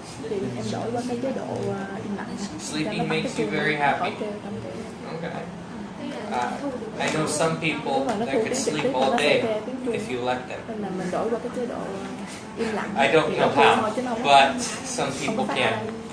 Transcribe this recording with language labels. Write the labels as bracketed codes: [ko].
[vi] Thì em đổi qua cái chế độ im lặng. [en] Sleeping makes you very happy. Okay. I know some people that could sleep all day if you let them. [vi] Nên là mình đổi qua cái chế độ im lặng. [en] I don't know how, but some people can.